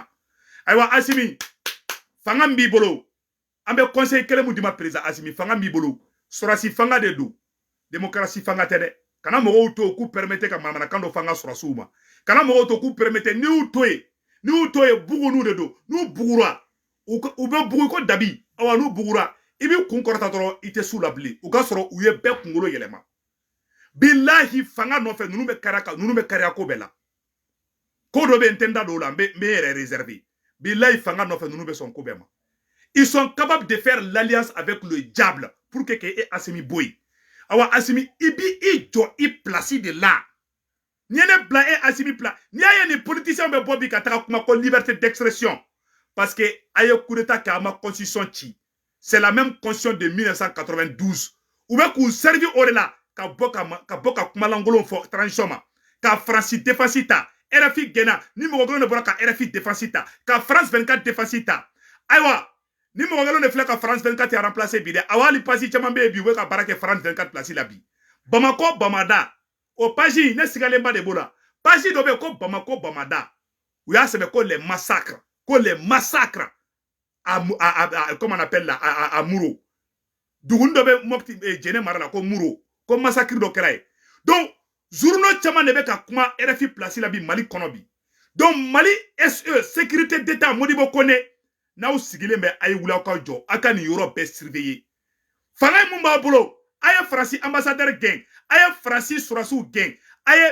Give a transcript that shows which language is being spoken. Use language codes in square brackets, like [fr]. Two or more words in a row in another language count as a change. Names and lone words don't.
[bm] Ayiwa Asimi fanga min b'i bolo an bɛ conseil kelen mun di ma président Asimi fanga min b'i bolo sɔrɔsi fanga de don démocratie fanga tɛ dɛ kana mɔgɔw to k'u permettre ka mamanakan dɔ fanga sɔrɔsiw ma kana mɔgɔw to k'u permettre n'i y'u to ye bugu n'u de don n'u bugura u bɛ bugu ko dabi awa n'u bugura i b'i kun kɔrɔta dɔrɔn i tɛ s'u la bilen u ka sɔrɔ u ye bɛɛ kunkolo yɛlɛma bilahi fanga nɔfɛ ninnu bɛ kariya ko bɛɛ la ko dɔ bɛ n tɛ n da don o la n bɛ yɛrɛ réserver bilahi fanga nɔfɛ ninnu bɛ sɔn ko bɛɛ ma [fr] ils sont capables de faire l'alliance avec le diable pour que [bm] Asimi boy awa Asimi i jɔ i [fr] place de la [bm] ni ne bila Asimi place ni y'a ye ni politiciens bɛ bɔ bi ka taga kuma ko [fr] liberté d'expression parce que [bm] a ye [fr] coup d'état [bm] kɛ a ma constitution ci [fr] c'est la même constitution de 1992 [bm] u bɛ k'u servir o de la ka bɔ ka kumalankolon fɔ transition ma ka Faransi défense ta RFI gɛnna ni mɔgɔ kelen de bɔra ka RFI défense ta ka France 24 défense ta ayiwa ni mɔgɔ kelen de filɛ ka France 24 ya remplacer bi dɛ awa hali page caman bɛ yen bi u bɛ ka baara kɛ France 24 place la bi Bamako Bamada o page ne sigalen ba de b'o la page dɔ bɛ yen ko Bamako Bamada u y'a sɛbɛn ko les [fr] massacres comment on appelle là à Muro [bm] dugu dɔ bɛ Mopti Jɛnɛ mara la ko Muro ko massacre dɔ kɛra ye [fr] donc journaux [bm] caman de bɛ ka kuma RFI place la bi Mali kɔnɔ bi donc Mali SE [fr] sécurité d'état [bm] Modibo Kone n'aw sigilen bɛ a ye wuli aw ka jɔ a ka nin yɔrɔ bɛɛ surveiller fanga mun b'a bolo a ye Faransi ambassadeur gɛn a ye Faransi sɔrɔsiw gɛn a